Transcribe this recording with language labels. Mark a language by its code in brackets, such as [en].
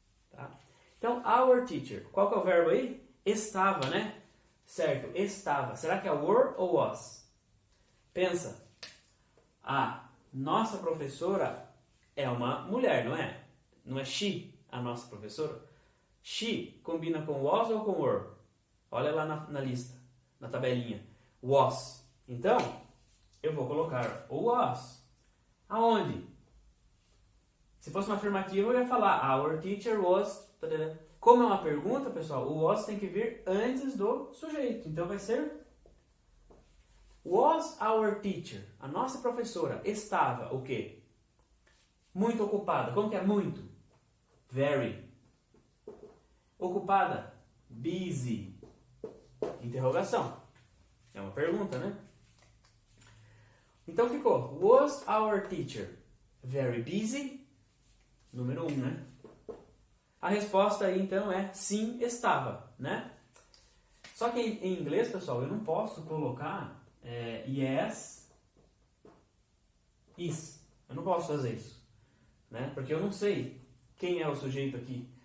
[pt] Tá? Então, [en] our teacher. [pt] Qual que é o verbo aí? Estava, né? Certo, estava. Será que é were ou was? Pensa. A nossa professora é uma mulher, não é? Não é she, a nossa professora. She combina com was ou com were? Olha lá na lista, na tabelinha. Was. Então, eu vou colocar o was. Aonde? Se fosse uma afirmativa, eu ia falar [en] our teacher was... [pt] Como é uma pergunta, pessoal, o was tem que vir antes do sujeito. Então vai ser [en] was our teacher. [pt] A nossa professora estava o quê? Muito ocupada. Como que é muito? Very. Ocupada? Busy. Interrogação. É uma pergunta, né? Então ficou, [en] was our teacher very busy? [pt] Número 1, né? A resposta aí então é sim, estava, né? Só que em inglês, pessoal, eu não posso colocar [en] yes, is. [pt] Eu não posso fazer isso, né? Porque eu não sei quem é o sujeito aqui.